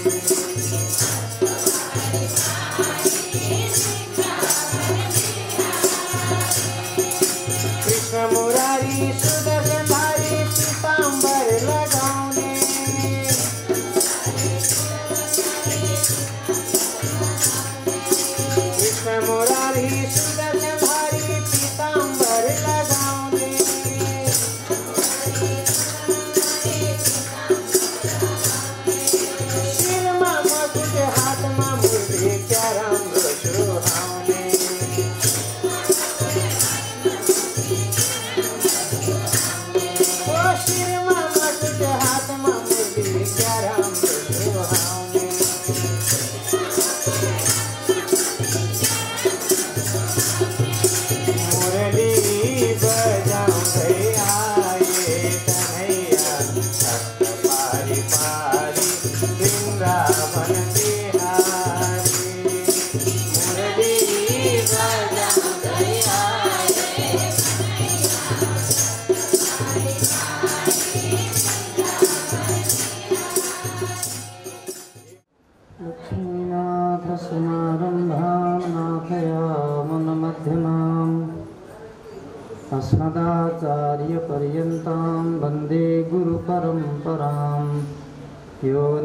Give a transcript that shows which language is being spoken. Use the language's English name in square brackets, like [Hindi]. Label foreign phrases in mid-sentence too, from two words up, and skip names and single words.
[Nepali] कृष्ण मुरारी सुदर्शन धारी पीतांबर लगाउने कृष्ण मुरारी सुदर्शन धारी पीतांबर लगाउने शिरमा मुकुट हातमा मुरली क्या राम्रो सुहाउने शिरमा मुकुट हातमा मुरली क्या राम्रो सुहाउने [Hindi] मुरली बजाऊं दैया कन्हैया सत पारी पारी वृंदावन बिहारी मुरली बजाऊं दैया [Sanskrit] लक्ष्मीनाथसमारम्भां नाथयामनमध्यमाम् अस्मदाचार्यपर्यन्तां वन्दे गुरुपरम्परां यो